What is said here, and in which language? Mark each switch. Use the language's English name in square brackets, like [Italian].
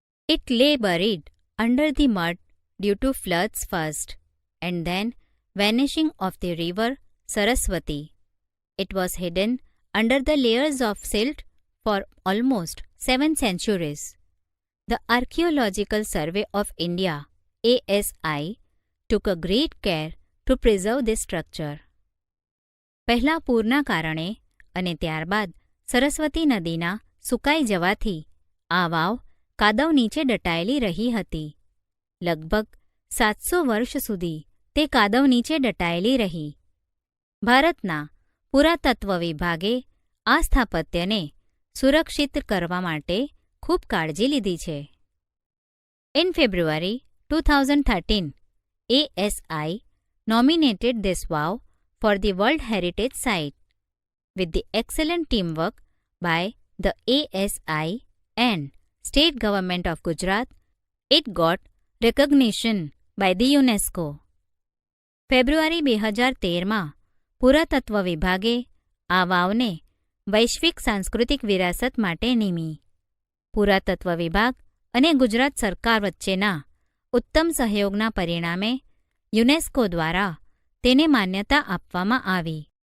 [English] It lay buried under the mud due to floods first, and then vanishing of the river Saraswati. It was hidden under the layers of silt for almost 7 centuries. The Archaeological Survey of India, ASI, took a great care to preserve this structure. [Gujarati] પહેલા પૂરના કારણે અને ત્યારબાદ સરસ્વતી નદીના સુકાઈ જવાથી આ વાવ કાદવ નીચે દટાયેલી રહી હતી. લગભગ 700 વર્ષ સુધી તે કાદવ નીચે દટાયેલી રહી. ભારતના પુરાતત્વ વિભાગે આ સ્થાપત્યને સુરક્ષિત કરવા માટે ખૂબ કાળજી લીધી છે. [English] In February 2013, ASI nominated this wow for the World Heritage Site. With the excellent teamwork by the ASI and State Government of Gujarat, it got recognition by the UNESCO. [Gujarati] ફેબ્રુઆરી 2013માં પુરાતત્વ વિભાગે આ વાવને વૈશ્વિક સાંસ્કૃતિક વિરાસત માટે નિમી. પુરાતત્વ વિભાગ અને ગુજરાત સરકાર વચ્ચેના ઉત્તમ સહયોગના પરિણામે યુનેસ્કો દ્વારા તેને માન્યતા આપવામાં આવી.